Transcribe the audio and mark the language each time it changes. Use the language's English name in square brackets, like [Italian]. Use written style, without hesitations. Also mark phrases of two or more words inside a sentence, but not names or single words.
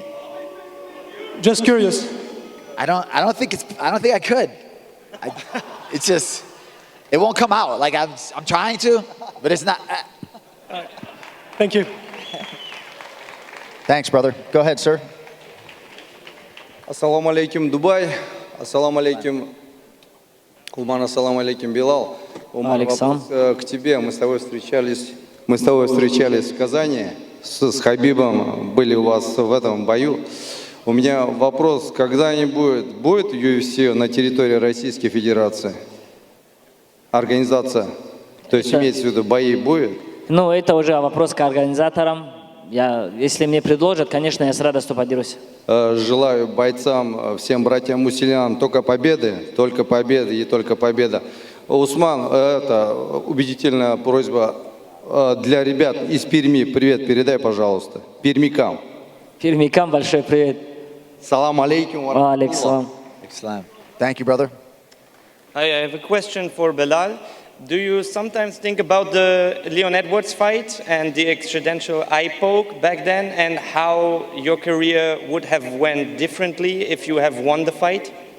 [English] Just curious. I don't think I could. It's just, it won't come out. Like I'm trying to, but it's not. Thank you. Thanks, brother. Go ahead, sir. [Arabic] السلام عليكم, Дубай. السلام عليكم, Кулман. السلام عليكم, Белал. [Russian] Умар, вопрос к тебе. Мы с тобой встречались в Казани с Хабибом, были у вас в этом бою. У меня вопрос, когда-нибудь будет UFC на территории Российской Федерации? Организация. То есть имеется в виду, бои будет? Ну, это уже вопрос к организаторам. Если мне предложат, конечно, я с радостью подерусь. Желаю бойцам, всем братьям-мусульманам только победы и только победа. Усман, это убедительная просьба для ребят из Перми. Привет передай, пожалуйста. Пермякам. Пермякам большой привет. [Arabic] سلام عليكم. Алейкум. [English] Thank you, brother. Hi, I have a question for Belal. Do you sometimes think about the Leon Edwards fight and the accidental eye poke back then, and how your career would have went differently if you have won the fight?